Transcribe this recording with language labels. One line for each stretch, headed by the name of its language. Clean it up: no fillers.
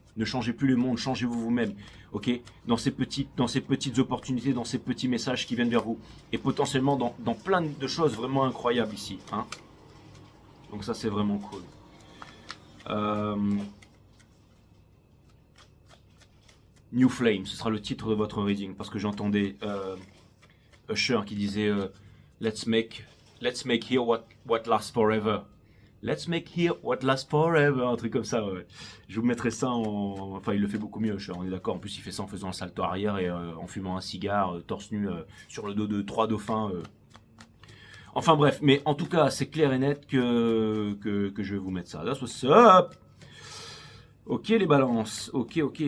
French: Ne changez plus le monde, changez-vous vous-même, ok? Dans ces petites opportunités, dans ces petits messages qui viennent vers vous, et potentiellement dans plein de choses vraiment incroyables ici, hein? Donc ça c'est vraiment cool. New Flame, ce sera le titre de votre reading, parce que j'entendais Usher qui disait
English: let's make Let's make here what lasts forever. Let's make here what lasts forever.
French: Un truc comme ça, ouais. Je vous mettrai ça en... Enfin, il le fait beaucoup mieux, on est d'accord. En plus, il fait ça en faisant un salto arrière et en fumant un cigare, torse nu, sur le dos de 3 dauphins. Enfin bref, mais en tout cas, c'est clair et net que je vais vous mettre ça.
English: That's what's up.
French: Ok les balances. Ok.